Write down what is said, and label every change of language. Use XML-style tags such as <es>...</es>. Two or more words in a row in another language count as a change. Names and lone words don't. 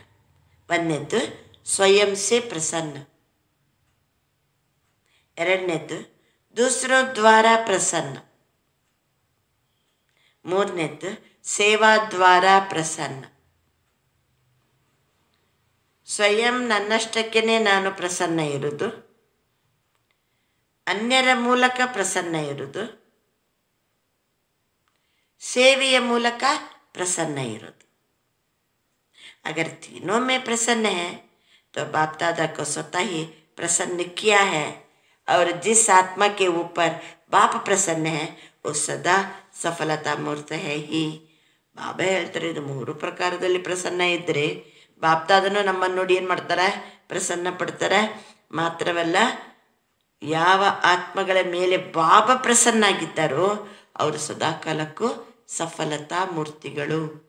<kn>ಒಂದನೇದ್ದು</kn> <hi>स्वयं से प्रसन्न,</hi> <kn>ಎರಡನೇದ್ದು</kn> <hi>दूसरों द्वारा प्रसन्न,</hi> <kn>ಮೂರನೇದ್ದು</kn> <hi>सेवा द्वारा प्रसन्न.</hi> <kn>ಸ್ವಯಂ ನನ್ನಷ್ಟಕ್ಕೇ ನಾನು ಪ್ರಸನ್ನ ಇರುವುದು, ಅನ್ಯರ ಮೂಲಕ ಪ್ರಸನ್ನ ಇರುವುದು, ಸೇವೆಯ ಮೂಲಕ प्रसन्न इरोದು.</kn> <hi>अगर तीनों में प्रसन्न है तो बाप दादा को स्वतः ही प्रसन्न किया है. और जिस आत्मा के ऊपर बाप प्रसन्न है वो सदा सफलता मूर्त है ही.</hi> <kn>ಬಾಬಾ ಹೇಳ್ತಾರೆ, ಇದು 3 ಪ್ರಕಾರದಲ್ಲಿ ಪ್ರಸನ್ನ ಇದ್ದರೆ ಬಾಪ್ ದಾದನು ನಮ್ಮನ್ನು ನೋಡಿ ಏನು ಮಾಡ್ತಾರೆ? ಪ್ರಸನ್ನ ಪಡ್ತಾರೆ. ಮಾತ್ರವಲ್ಲ, ಯಾವ ಆತ್ಮಗಳ ಮೇಲೆ ಬಾಬಾ ಪ್ರಸನ್ನಾಗಿದ್ದಾರೋ ಅವರು ಸದಾಕಾಲಕ್ಕೂ ಸಫಲತಾ ಮೂರ್ತಿಗಳು.</kn>